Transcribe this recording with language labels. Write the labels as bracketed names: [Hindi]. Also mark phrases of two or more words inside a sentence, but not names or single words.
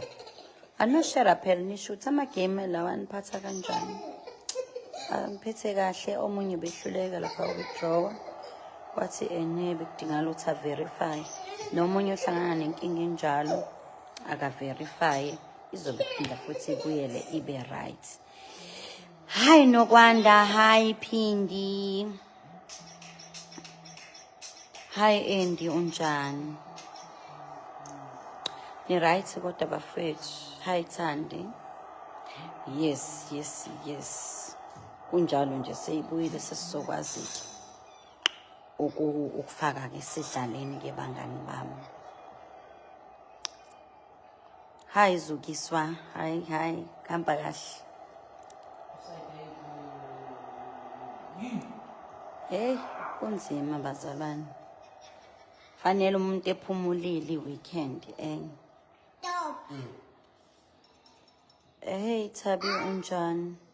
[Zulu] Anoshare phela nisho ukuthi ama-game lawa aniphatha kanjani. Ngiphethe kahle, omunye behluleka lapha withdraw. Wathi bekudingala ukuthi verify. Nomunye ohlangana nenkinga enjalo aka verify, izobe phinda futhi ibuyele ibe right. [English] Hi Nokwanda, hi Phindi. [Zulu] Hi Andy unjani? Ni right kodwa bafethu. Hi Thandi. [English] Yes, yes, yes. [Zulu] Kunjalo nje seyibuyile sesizokwazi ukufaka ke sidlaleni ke bangani bami. [English] Hi Zukiswa. Hi. [Zulu] Kamba kahle. Hey, kunzima bazalwane. Fanele umuntu ephumulile weekend Hey Thabi unjani?